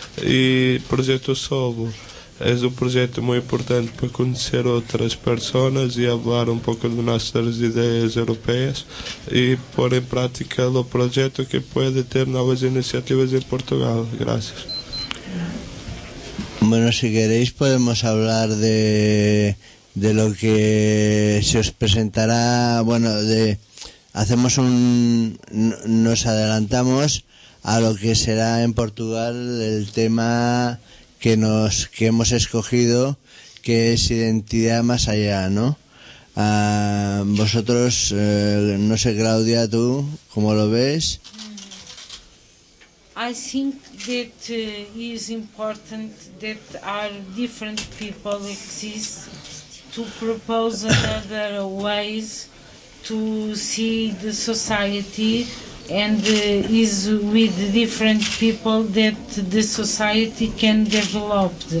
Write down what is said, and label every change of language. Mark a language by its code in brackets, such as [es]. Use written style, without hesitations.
[pt] E projeto Solvo é um projeto muito importante para conhecer outras pessoas e falar um pouco das nossas ideias europeias e pôr em prática o projeto que pode ter novas iniciativas em Portugal. Graças. [es] Bueno, se queréis podemos hablar de lo que se os presentará, bueno, de hacemos un nos adelantamos a lo que será en Portugal el tema que hemos escogido, que es identidad más allá, ¿no? Vosotros, no sé, Claudia, tú, ¿cómo lo ves? [en] I think that is important that our different people exist to propose another ways to see the society, and is with different people that the society can develop.